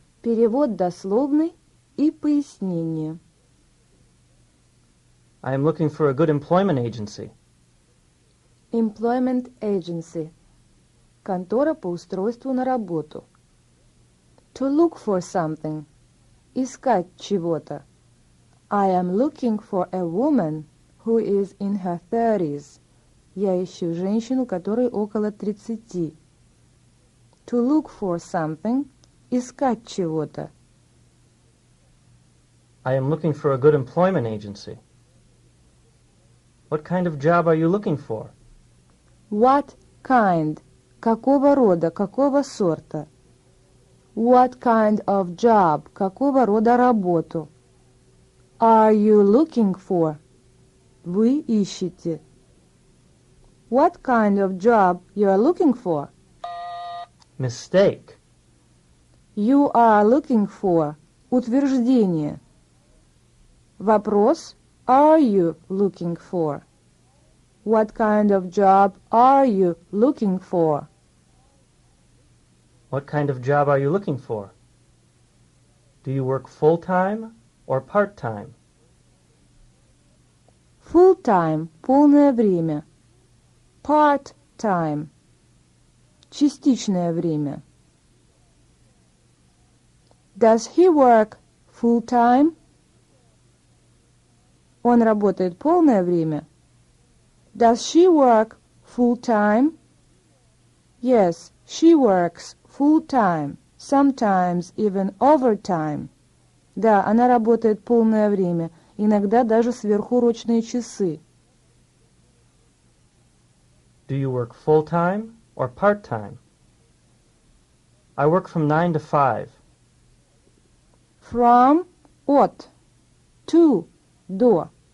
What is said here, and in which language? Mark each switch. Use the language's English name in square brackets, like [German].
[Russian] Перевод дословный и пояснение. [English] I am looking for a good employment agency. Employment agency. [Russian] Контора по устройству на работу. [English] To look for something. [Russian] Искать чего-то. [English] I am looking for a woman who is in her 30s. [Russian] Я ищу женщину, которой около 30. [English] To look for something. [Russian] Искать чего-то. [English] I am looking for a good employment agency. What kind of job are you looking for? What kind? [Russian] Какого рода, какого сорта? [English] What kind of job? [Russian] Какого рода работу? [English] Are you looking for? [Russian] Вы ищете. [English] What kind of job you are looking for? Mistake. You are looking for. Утверждение. Вопрос. Are you looking for? What kind of job are you looking for? What kind of job are you looking for? Do you work full-time or part-time? Full-time. [Russian] Полное время. [English] Part-time. [Russian] Частичное время. [English] Does he work full-time? [Russian] Он работает полное время. [English] Does she work full-time? Yes, she works full-time, sometimes even overtime. [Russian] Да, она работает полное время, иногда даже сверхурочные часы. [English] Do you work full-time or part-time? I work from 9 to 5. From, от, to, до.